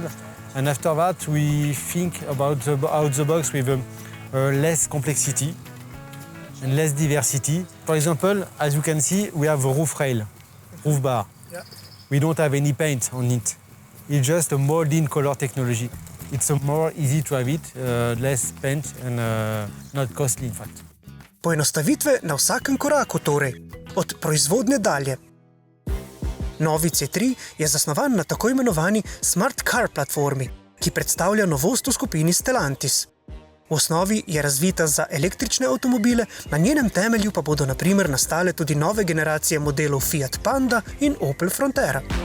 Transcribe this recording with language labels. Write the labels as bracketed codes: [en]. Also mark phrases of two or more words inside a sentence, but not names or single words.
[en] And after that, we think about out the box with less complexity and less diversity. For example, as you can see, we have a roof rail, roof bar. Yeah. We don't have any paint on it. It's just a molding color technology. It's more easy to have it, less paint and not costly in fact. [sl] Poenostavitve na vsakem koraku torej, od proizvodnje dalje. Novi C3 je zasnovan na tako imenovani Smart Car platformi, ki ki predstavlja novost v skupini Stellantis. V osnovi je razvita za električne avtomobile, na njenem temelju pa bodo na primer nastale tudi nove generacije modelov Fiat Panda in Opel Frontera.